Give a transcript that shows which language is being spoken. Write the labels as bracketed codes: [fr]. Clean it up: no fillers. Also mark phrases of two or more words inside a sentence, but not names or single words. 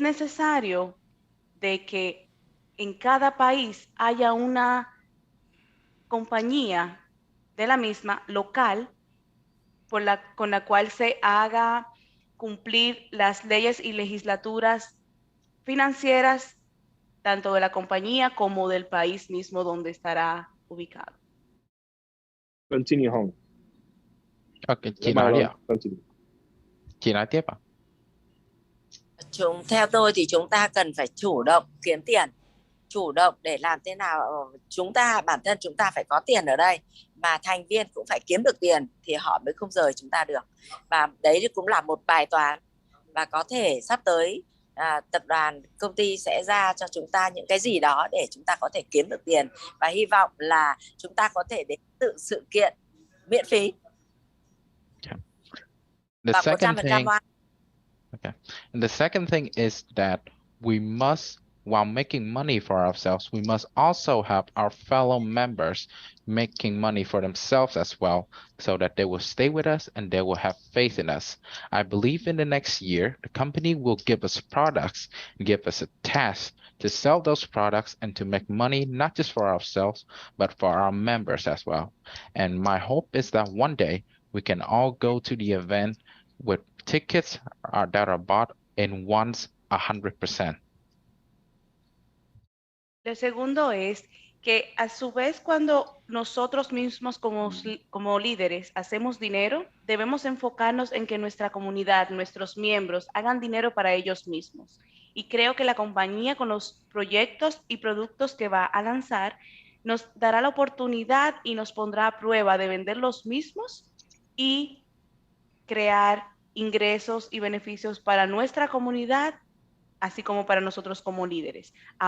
[es] necesario de que en cada país haya una compañía de la misma local con la cual se haga cumplir las leyes y legislaturas financieras tanto de la compañía como del país mismo donde estará ubicado. [en] Continue, Hong. [vi] Okay, chị nói đi ạ. Chị nói tiếp ạ. Theo tôi thì chúng ta cần phải chủ động kiếm tiền, chủ động để làm thế nào bản thân chúng ta phải có tiền ở đây, mà thành viên cũng phải kiếm được tiền thì họ mới không rời chúng ta được. Và đấy cũng là một bài toán, và có thể sắp tới tập đoàn công ty sẽ ra cho chúng ta những cái gì đó để chúng ta có thể kiếm được tiền, và hy vọng là chúng ta có thể đến tự sự kiện miễn phí. [en] The second thing is that we must, while making money for ourselves, we must also help our fellow members making money for themselves as well, so that they will stay with us and they will have faith in us. I believe in the next year, the company will give us products, give us a task to sell those products and to make money, not just for ourselves, but for our members as well. And my hope is that one day we can all go to the event with tickets that are bought in once 100%. [es] Lo segundo es que a su vez cuando nosotros mismos como líderes hacemos dinero, debemos enfocarnos en que nuestra comunidad, nuestros miembros hagan dinero para ellos mismos. Y creo que la compañía con los proyectos y productos que va a lanzar nos dará la oportunidad y nos pondrá a prueba de vender los mismos y crear ingresos y beneficios para nuestra comunidad, así como para nosotros como líderes.